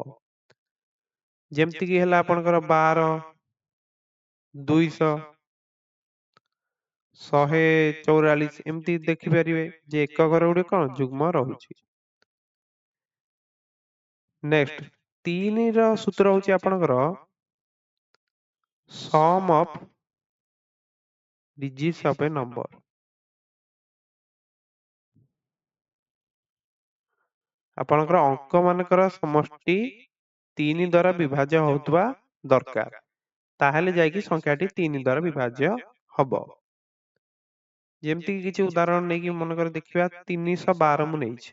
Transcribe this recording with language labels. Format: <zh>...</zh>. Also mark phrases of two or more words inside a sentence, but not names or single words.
<or>ଯେମିତିକି ହେଲା ଆପଣଙ୍କର 12 200 144 ଏମିତି ଦେଖିପାରିବେ ଯେ ଏକକର ଗୁଡିକ କଣ ଯୁଗ୍ମ ରହୁଛି। ନେକ୍ସଟ 3 ର ସୂତ୍ର ହଉଛି ଆପଣଙ୍କର</or> <en>sum of digits of a number.</en> <or>ଆପଣଙ୍କର ଅଙ୍କ ମାନଙ୍କର ସମଷ୍ଟି 3 ଦ୍ୱାରା ବିଭାଜ୍ୟ ହଉଥିବା ଦରକାର, ତାହେଲେ ଯାଇକି ସଂଖ୍ୟାଟି 3 ଦ୍ୱାରା ବିଭାଜ୍ୟ ହବ। ଯେମିତି କିଛି ଉଦାହରଣ ନେଇକି ମନେକର ଦେଖିବା 312 ମୁଁ ନେଇଛି।</or>